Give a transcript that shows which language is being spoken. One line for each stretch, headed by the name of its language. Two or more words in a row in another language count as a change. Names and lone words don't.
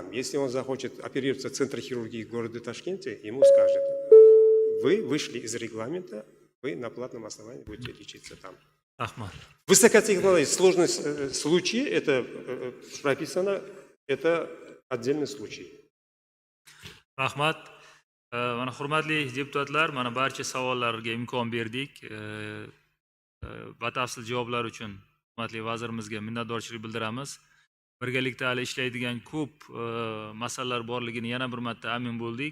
Russian: Если он захочет оперироваться в центре хирургии в городе Ташкенте, ему скажут: вы вышли из регламента, вы на платном основании будете лечиться там.
Uzbek: Rahmat.
Russian: Высокотехнологичный сложный случай, это прописано, это отдельный случай.
Uzbek: Rahmat. Mana hurmatli deputatlar, mana barcha savollarga imkon berdik. Batafsil javoblar uchun hurmatli vazirimizga minnatdorchilik bildiramiz. Birgalikda hali ishlaydigan ko'p masalalar borligini yana bir marta amin bo'ldik.